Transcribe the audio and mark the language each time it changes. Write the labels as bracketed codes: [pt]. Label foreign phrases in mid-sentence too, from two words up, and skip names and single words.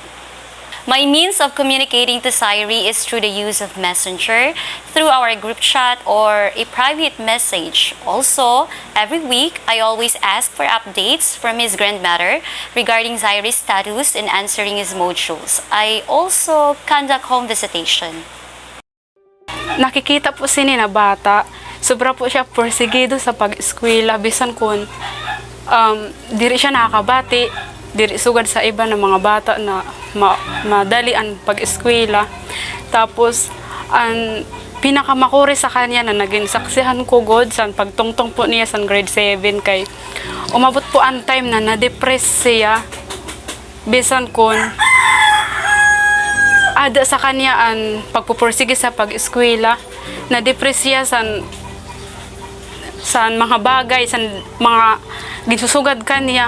[en] My means of communicating to Zairey is through the use of Messenger, through our group chat, or a private message. Also, every week, I always ask for updates from his grandmother regarding Zairey's status in answering his modules. I also conduct home visitation. [hil] Nakikita po sini na bata, sobra po siya porsigido sa pag-eskwela, bisan kun diri siya nakakabati, diri sugad sa iba ng mga bata na madali ang pag-eskwela. Tapos ang pinakamakuri sa kanya na naging saksihan ko god sa pagtungtong po niya sa grade 7 kay umabot po ang time na na-depress siya bisan kun ada sa kanya ang pagpupursige sa pag-eskwela, na-depress siya sa mga bagay, sa mga ginsusugad kanya.